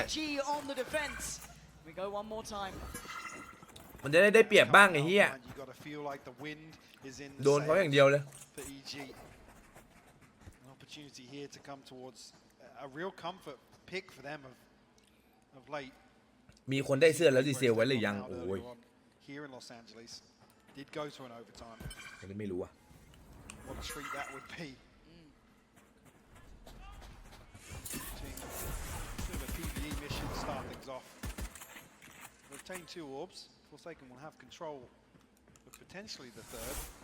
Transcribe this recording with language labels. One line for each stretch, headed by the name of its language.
English: EG on the defense. We go one more time.
Thai: มันจะได้เปรียบบ้างไอ้เหี้ย
English: You gotta feel like the wind is in the
Thai: โดนเขาอย่างเดียวเลย
English: for EG. An opportunity here to come towards a real comfort pick for them of late.
Thai: มีคนได้เสื้อแล้วดีเซลไว้หรือยังโอ้ย
English: Here in Los Angeles, did go to an overtime.
Thai: อันนี้ไม่รู้อ่ะ
English: What a treat that would be. Sort of a PvE mission to start things off. Retain 2 orbs. Forsaken will have control of potentially the third.